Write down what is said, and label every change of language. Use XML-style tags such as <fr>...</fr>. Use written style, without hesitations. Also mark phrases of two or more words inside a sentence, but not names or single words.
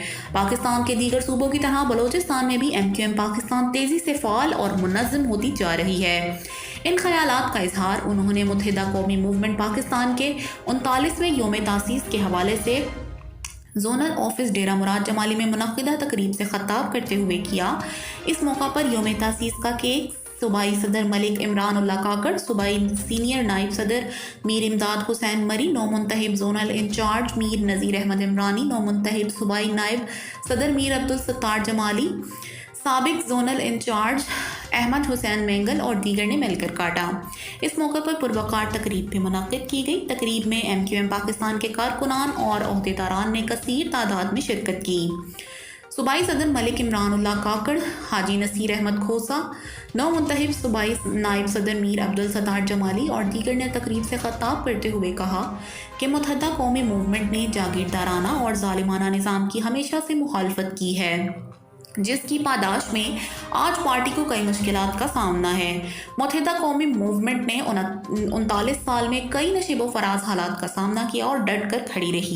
<ur>پاکستان کے دیگر صوبوں کی طرح بلوچستان میں بھی MQM پاکستان تیزی سے فعال اور منظم ہوتی جا رہی ہے. ان خیالات کا اظہار انہوں نے متحدہ قومی موومنٹ پاکستان کے 39ویں یوم تاسیس کے حوالے سے زونل آفس ڈیرہ مراد جمالی میں منعقدہ تقریب سے خطاب کرتے ہوئے کیا. اس موقع پر یوم تاسیس کا کیک صوبائی صدر ملک عمران اللہ کاکڑ، صوبائی سینئر نائب صدر میر امداد حسین مری، نومنتخب زونل انچارج میر نذیر احمد عمرانی، نومنتخب صوبائی نائب صدر میر عبد الستار جمالی, سابق زونل انچارج احمد حسین مینگل اور دیگر نے مل کر کاٹا. اس موقعے پر پروقار تقریب بھی منعقد کی گئی. تقریب میں MQM پاکستان کے کارکنان اور عہدیداران نے کثیر تعداد میں شرکت کی. صوبائی صدر ملک عمران اللہ کاکڑ، حاجی نصیر احمد کھوسہ، نومنتخب صوبائی نائب صدر میر عبد الستار جمالی اور دیگر نے تقریب سے خطاب کرتے ہوئے کہا کہ متحدہ قومی موومنٹ نے جاگیردارانہ اور ظالمانہ نظام کی ہمیشہ سے مخالفت کی ہے، جس کی پاداش میں آج پارٹی کو کئی مشکلات کا سامنا ہے. متحدہ قومی موومنٹ نے 39 سال میں کئی نشیب و فراز حالات کا سامنا کیا اور ڈٹ کر کھڑی رہی.</ur>